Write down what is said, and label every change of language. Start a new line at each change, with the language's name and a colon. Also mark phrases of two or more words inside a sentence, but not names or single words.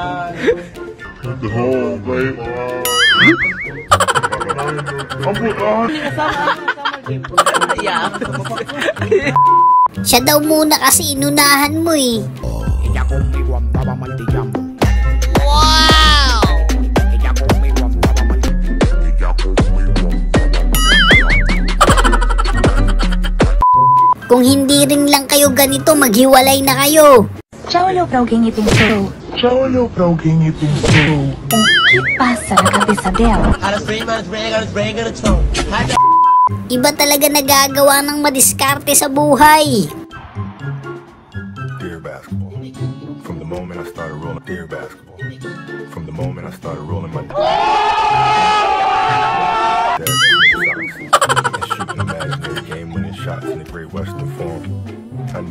Filipino: Siya daw muna kasi inunahan mo eh. Wow! Kung hindi rin lang kayo ganito, maghiwalay na kayo.
Portuguese: Ciao olhou pra alguém e pensou: Já olhou pra alguém e pensou: o que passa na cabeça dela?
Filipino: Iba talaga nagagawa ng madiskarte sa buhay.
English: Dear basketball. From the moment I started rolling, dear basketball. From the moment I started rolling my dad's socks and shooting imaginary game-winning shots in the Great Western Forum. I knew.